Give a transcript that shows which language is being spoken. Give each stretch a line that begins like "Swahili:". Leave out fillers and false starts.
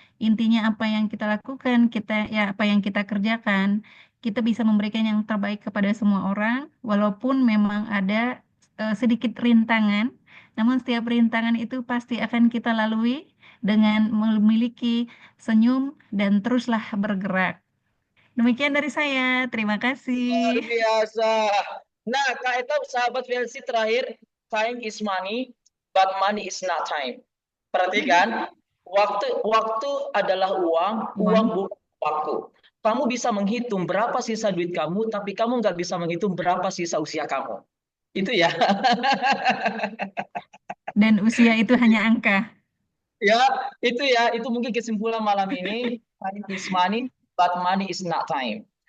Indonesian: Intinya apa yang kita lakukan, apa yang kita kerjakan kita bisa memberikan yang terbaik kepada semua orang, walaupun memang ada sedikit rintangan, namun setiap rintangan itu pasti akan kita lalui dengan memiliki senyum dan teruslah bergerak. Demikian dari saya, terima Luar kasih. biasa. Nah, Kak Eta, sahabat VLC terakhir,
English: time is money, but money is not time.
Indonesian: Perhatikan, waktu adalah uang bukan waktu. Kamu bisa menghitung berapa sisa duit kamu, tapi kamu nggak bisa menghitung berapa sisa usia kamu. Itu ya. Dan usia itu hanya angka. Ya, itu mungkin kesimpulan malam ini.
English: Time is money, but money is not time.